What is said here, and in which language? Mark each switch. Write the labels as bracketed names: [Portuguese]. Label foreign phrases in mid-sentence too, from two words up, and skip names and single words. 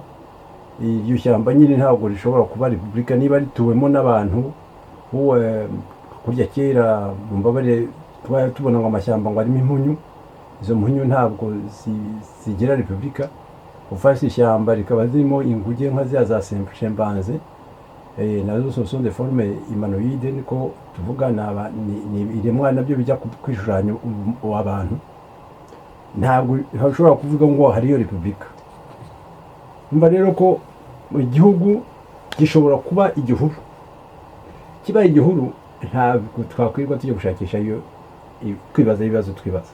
[Kinyarwanda] Iryo shyamba nyine ntabwo rishobora kuba repubulika niba rituwemo n'abantu. Kurya kera mu mbabare tubona ngo amashyamba ngo arimo impunyu, izo mpunyu ntabwo zigira repubulika. Ufashe ishyamba rikaba zirimo inguge nka za chimpanze, nazo [French] sont des formes humanoïdes, [Kinyarwanda] niko tuvuga, ni iremwa nabyo bijya kwishushanya abantu. Ntabwo hashobora kuvuga ngo hariyo repubulika. Umva rero ko igihugu gishobora kuba igihuru. Kiba igihuru ntabwo twakwirwa tujya gushakisha iyo kwibaza ibibazo twibaza.